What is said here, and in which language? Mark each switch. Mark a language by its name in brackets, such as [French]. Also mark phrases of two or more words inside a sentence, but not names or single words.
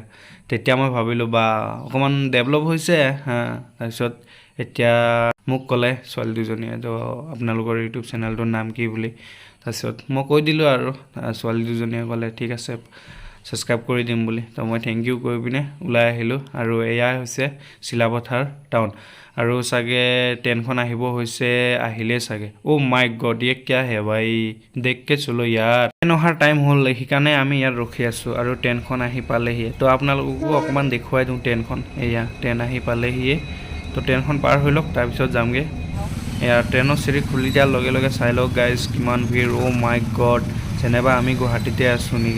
[Assamese] তেতিয়া মই ভাবিলোঁ বা অকণমান ডেভেলপ হৈছে। তাৰপিছত এতিয়া মোক ক'লে ছোৱালী দুজনীয়ে, তো আপোনালোকৰ ইউটিউব চেনেলটোৰ নাম কি বুলি। তাৰপিছত মই কৈ দিলোঁ আৰু ছোৱালী দুজনীয়ে ক'লে ঠিক আছে ছাবস্ক্ৰাইব কৰি দিম বুলি। তো মই [English] thank you [Assamese] কৰি পিনে ওলাই আহিলোঁ। আৰু এয়াই হৈছে চিলাপথাৰ টাউন। আৰু চাগে ট্ৰেইনখন আহিব হৈছে, আহিলেই চাগে। [English] oh my god, [Hindi] ये क्या है भाई, देख के चलो यार। [Assamese] ট্ৰেইন অহাৰ টাইম হ'ল, সেইকাৰণে আমি ইয়াত ৰখি আছোঁ আৰু ট্ৰেইনখন আহি পালেহি। তো আপোনালোককো অকণমান দেখুৱাই দিওঁ ট্ৰেইনখন। এয়া ট্ৰেইন আহি পালেহিয়ে। তো ট্ৰেইনখন পাৰ হৈ লওক, তাৰপিছত যামগৈ। এয়া ট্ৰেইনৰ চিৰি খুলি দিয়াৰ লগে লগে চাই লওক গাইজ কিমান ভিৰ। [English] oh my god, [Assamese] যেনেবা আমি গুৱাহাটীতে আছোঁ নেকি।